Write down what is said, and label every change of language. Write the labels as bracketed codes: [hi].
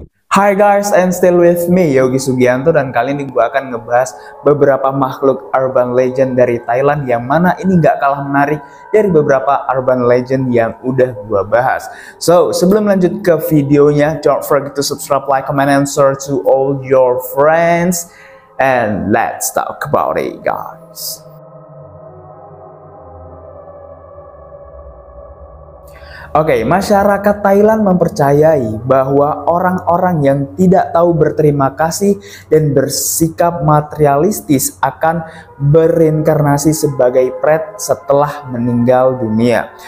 [en] Hi guys, and still with me [id] Yogi Sugianto, dan kali ini gue akan ngebahas beberapa makhluk urban legend dari Thailand yang mana ini nggak kalah menarik dari beberapa urban legend yang udah gue bahas. [en] So, [id] sebelum lanjut ke videonya, [en] don't forget to subscribe, like, comment, and share to all your friends. And let's talk about it, guys. [id] Oke, masyarakat Thailand mempercayai bahwa orang-orang yang tidak tahu berterima kasih dan bersikap materialistis akan bereinkarnasi sebagai pret setelah meninggal dunia.